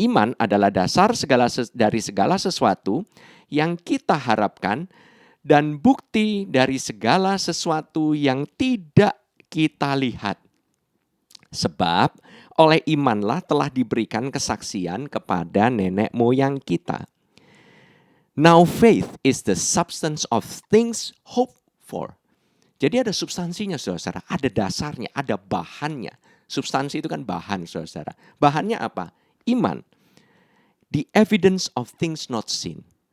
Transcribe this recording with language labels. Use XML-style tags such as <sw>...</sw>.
<id>Iman adalah dasar dari segala sesuatu yang kita harapkan dan bukti dari segala sesuatu yang tidak kita lihat. Sebab oleh imanlah telah diberikan kesaksian kepada nenek moyang kita.</id> <en>Now faith is the substance of things hoped for.</en> <id>Jadi ada substansinya saudara, ada dasarnya, ada bahannya. Substansi itu kan bahan saudara. Bahannya apa? Iman.</id> <en>The evidence of things not seen.</en>